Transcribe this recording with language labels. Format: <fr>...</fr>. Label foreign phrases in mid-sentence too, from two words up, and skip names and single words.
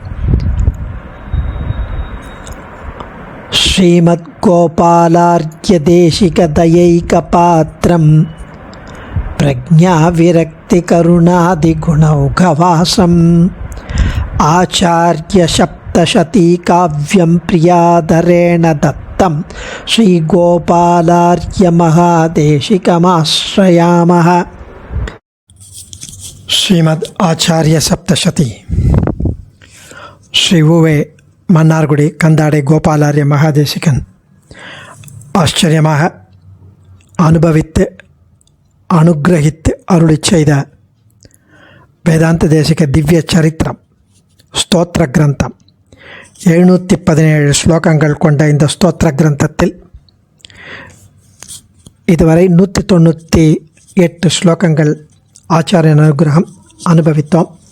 <sa>श्रीमद्गोपालार्घ्यदेशिकदयैकपात्रं प्रज्ञाविरक्तिकरुणादिगुणौघवासम् आचार्यसप्तशतीकाव्यं प्रियादरेण दत्तं श्रीगोपालार्घ्यमहादेशिकमाश्रयामः। श्रीमद् आचार्य सप्तशती श्री उवे मन्नार्गुडी कंदाडे गोपालार्य</sa> <ta>महादेशिकन आश्चर्यமாக அனுபவித்து அனுகிரகித்து அருளிச் செய்த வேதாந்த தேசிக திவ்ய சரித்திரம் ஸ்தோத்திர கிரந்தம் 717 ஸ்லோகங்கள் கொண்ட இந்த ஸ்தோத்திர கிரந்தத்தில் இதுவரை 198 ஸ்லோகங்கள் ஆச்சாரிய அனுகிரகம் அனுபவித்தோம்.</ta>